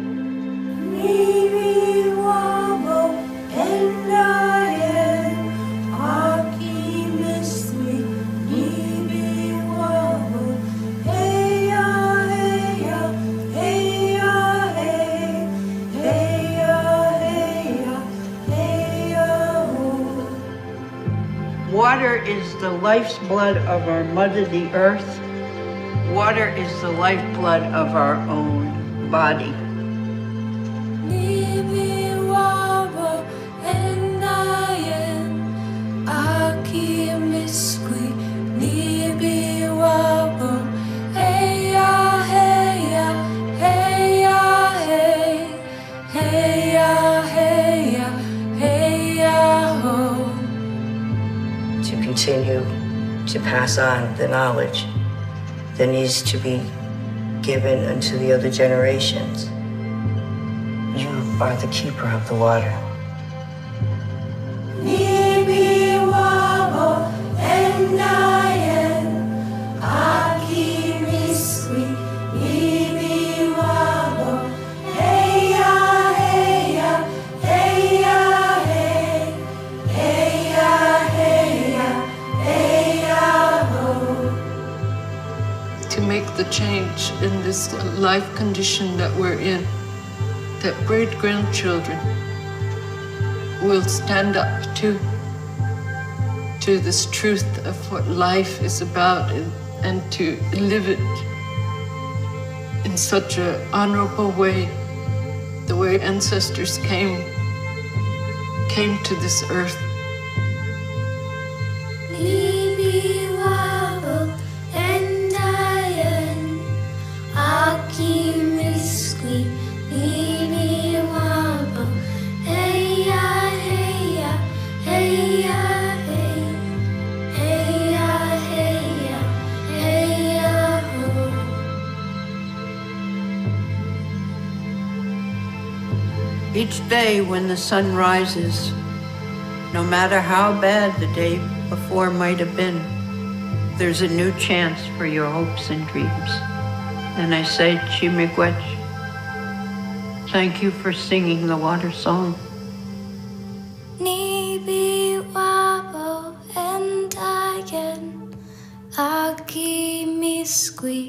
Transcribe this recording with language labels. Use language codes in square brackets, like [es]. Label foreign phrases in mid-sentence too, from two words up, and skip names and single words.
[oj] Nibi, Wabo, Endayan, Aki Mismi, Nibi, Wabo, Heya, Heya, Heya, Hey, Heya, Heya, Heya, Ho. [en] Water is the life's blood of our mother, the earth. Water is the lifeblood of our own body. [oj] Nibi wabo endayen aki miskwi. Nibi wabo heya heya heya hey heya heya heya ho. [en] To continue to pass on the knowledge that needs to be given unto the other generations. You are the keeper of the water. [oj] Nibi wabo endayen aki miskwi. Nibi wabo heya heya heya hey heya heya heya ho. [en] To make the change in this life condition that we're in, that great-grandchildren will stand up to this truth of what life is about and to live it in such an honorable way, the way ancestors came to this earth. [oj] Nibi wabo endayen aki miskwi. Nibi wabo heya heya heya hey heya heya heya ho. [en] Each day when the sun rises, no matter how bad the day before might have been, there's a new chance for your hopes and dreams. And I say, Chimigwech, thank you for singing the water song. [oj] Nibi wabo endayen aki miskwi.